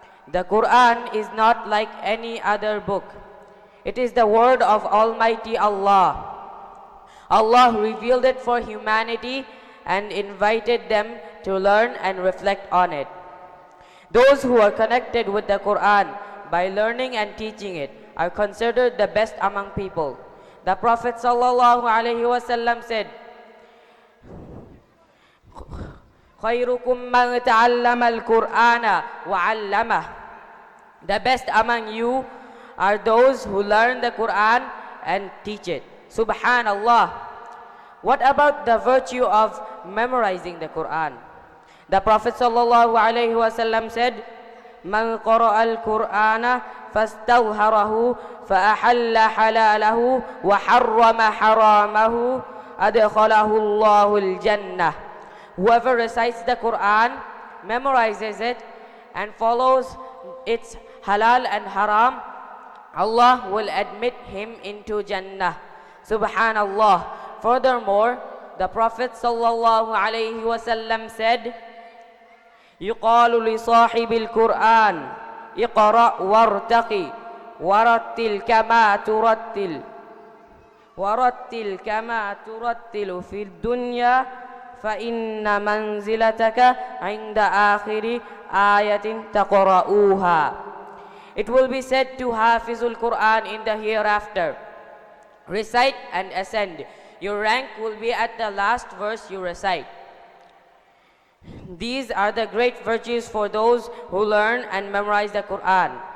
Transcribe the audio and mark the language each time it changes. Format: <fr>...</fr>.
<en>The Quran is not like any other book. It is the word of Almighty Allah. Allah revealed it for humanity and invited them to learn and reflect on it. Those who are connected with the Quran by learning and teaching it are considered the best among people. The Prophet ﷺ said,</en> <ar>خيركم من تعلم القرآن وعلمه.</ar> <en>The best among you are those who learn the Quran and teach it. Subhanallah. What about the virtue of memorizing the Quran? The Prophet ﷺ said,</en> <ar>من قرأ القرآن فاستظهره فأحل حلاله وحرم حرامه أدخله الله الجنة.</ar> <en>Whoever recites the Quran, memorizes it, and follows its halal and haram, Allah will admit him into Jannah. Subhanallah. Furthermore, the Prophet ﷺ said,</en> <ar>يقال لصاحب القرآن اقرأ وارتقي ورتل كما ترتل ورتل كما ترتل في الدنيا فإن منزلتك عند آخر آية تقرؤوها.</ar> <en>It will be said to Hafizul Quran in the hereafter, recite and ascend. Your rank will be at the last verse you recite. These are the great virtues for those who learn and memorize the Quran.</en>